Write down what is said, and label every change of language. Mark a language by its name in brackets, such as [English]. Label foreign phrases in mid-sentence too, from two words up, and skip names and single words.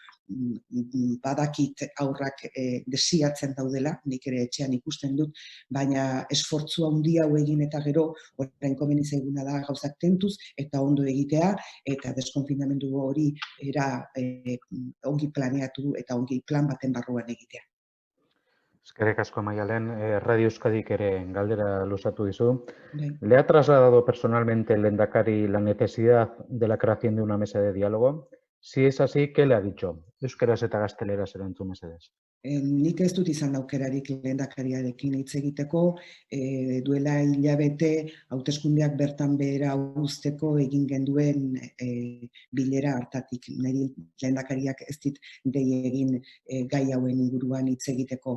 [Basque] badakit aurrak desiatzen daudela, nik ere etxean ikusten dut, baina esfortzu handi hau egin eta gero, orain komeni zaiguna da gauzak tentuz eta ondo egitea, eta deskonfinamendu hori ongi planeatu eta ongi plan baten barruan egitea. Eskerrik asko, Maialen. Radio Euskadik ere galdera luzatu dizu. Bai. [Spanish] ¿Le ha trasladado personalmente el lehendakari la necesidad de la creación de una mesa de diálogo? Si es así, ¿qué le ha dicho? [Basque] Euskaraz eta gazteleraz erantzun mesedez. Nik ez dut izan aukerarik lehendakariarekin hitz egiteko, duela hilabete hauteskundeak bertan behera uzteko egin genduen bilera hartatik. Niri lehendakariak ez dit dei egin gai hauen inguruan hitz egiteko.